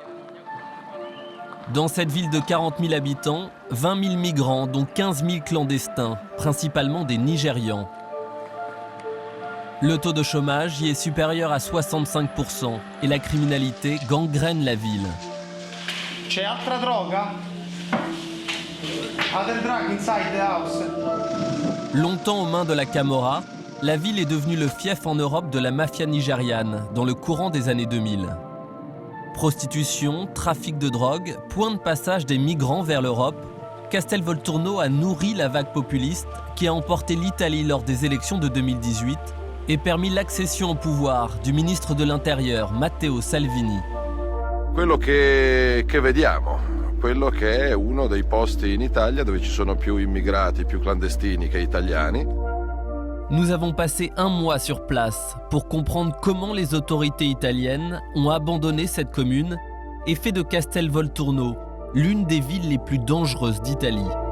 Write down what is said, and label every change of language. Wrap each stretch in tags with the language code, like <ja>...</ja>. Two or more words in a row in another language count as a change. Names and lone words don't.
<fr>Dans cette ville de 40 000 habitants, 20 000 migrants, dont 15 000 clandestins, principalement des Nigérians. Le taux de chômage y est supérieur à 65% et la criminalité gangrène la ville.</fr> <it>C'è altra droga?</it> <en>Other drug inside the house?</en> <fr>Longtemps aux mains de la Camorra, la ville est devenue le fief en Europe de la mafia nigériane dans le courant des années 2000. Prostitution, trafic de drogue, point de passage des migrants vers l'Europe, Castelvolturno a nourri la vague populiste qui a emporté l'Italie lors des élections de 2018 et permis l'accession au pouvoir du ministre de l'Intérieur, Matteo Salvini.</fr> <it>Quello che vediamo, quello che è uno dei posti in Italia dove ci sono più immigrati, più clandestini che italiani.</it> <fr>Nous avons passé un mois sur place pour comprendre comment les autorités italiennes ont abandonné cette commune et fait de Castelvolturno l'une des villes les plus dangereuses d'Italie.</fr>